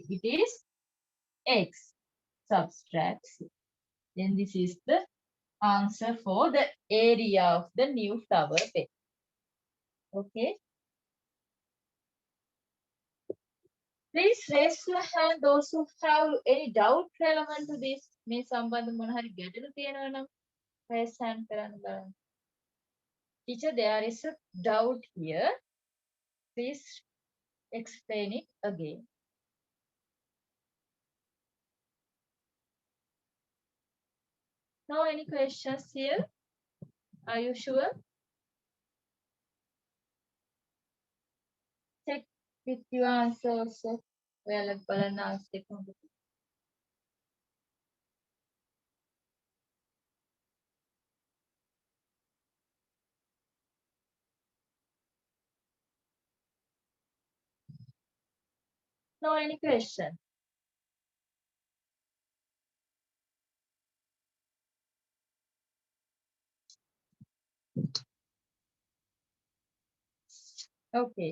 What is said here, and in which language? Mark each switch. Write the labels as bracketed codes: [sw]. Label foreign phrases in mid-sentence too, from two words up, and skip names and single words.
[en] It is x subtract 6. Then this is the answer for the area of the new flower bed. Okay. Please raise your hand those who have any doubt relevant to this. [si] මේ සම්බන්ධ මොන හරි ගැටලු තියෙනවා නම් [en] raise hand [si] කරන්න බලන්න. [en] Teacher, there is a doubt here. Please explain it again. No, any questions here? Are you sure? Check with your answer also. [si] ඔයාලා බලන්න answer එක හොඳට. [en] No, any question? Okay.